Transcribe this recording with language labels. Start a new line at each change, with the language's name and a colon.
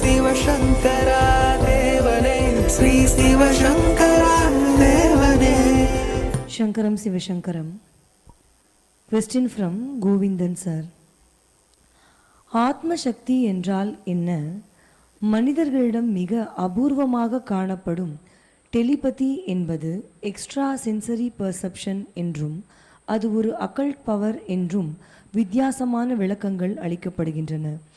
Tamil: சிவசங்கரா தேவனே, ஸ்ரீ சிவசங்கரா தேவனே.
Sanskrit: Shankaram Sivashankaram.
English: Question from Govindan sir.
Tamil: ஆத்ம சக்தி என்றால் என்ன? மனிதர்களிடம் மிக அபூர்வமாக காணப்படும் டெலிபதி என்பது எக்ஸ்ட்ரா சென்சரி பர்செப்ஷன் என்றும் அது ஒரு அக்கல்ட் பவர் என்றும் வித்தியாசமான விளக்கங்கள் அளிக்கப்படுகின்றன.